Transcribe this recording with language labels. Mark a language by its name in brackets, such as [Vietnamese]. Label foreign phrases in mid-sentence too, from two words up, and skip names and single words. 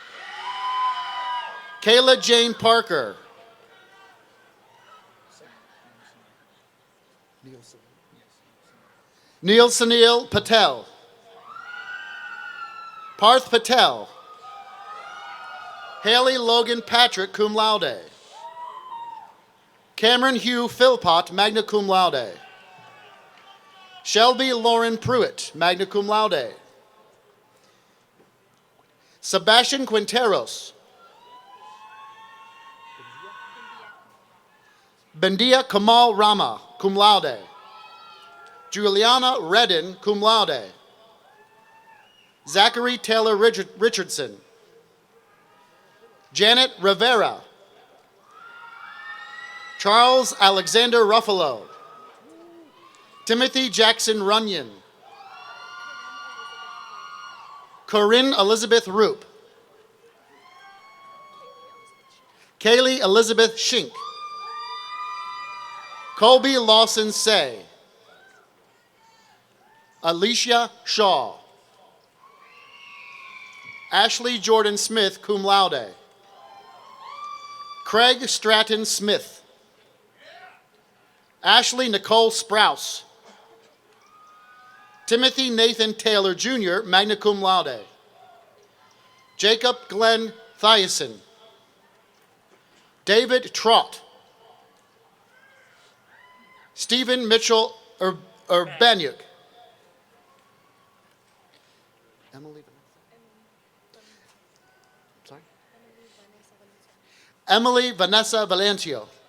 [English] Kayla Jane Parker. Neil Sunil Patel. Parth Patel. Haley Logan Patrick, [Latin] cum laude. [English] Cameron Hugh Philpott, [Latin] magna cum laude. [English] Shelby Lauren Pruitt, [Latin] magna cum laude. [English] Sebastian Quinteros. Bendia Kamal Rama, [Latin] cum laude. [English] Juliana Redden, [Latin] cum laude. [English] Zachary Taylor Richardson. Janet Rivera. Charles Alexander Ruffalo. Timothy Jackson Runyon. Corinne Elizabeth Roop. Kaylee Elizabeth Schink. Colby Lawson Say. Alicia Shaw. Ashley Jordan Smith, [Latin] cum laude. [English] Craig Stratton Smith. Ashley Nicole Sprouse. Timothy Nathan Taylor Jr., [Latin] magna cum laude. [English] Jacob Glenn Thiason. David Trott. Stephen Mitchell Urbaniuk. Emily Vanessa Valentio.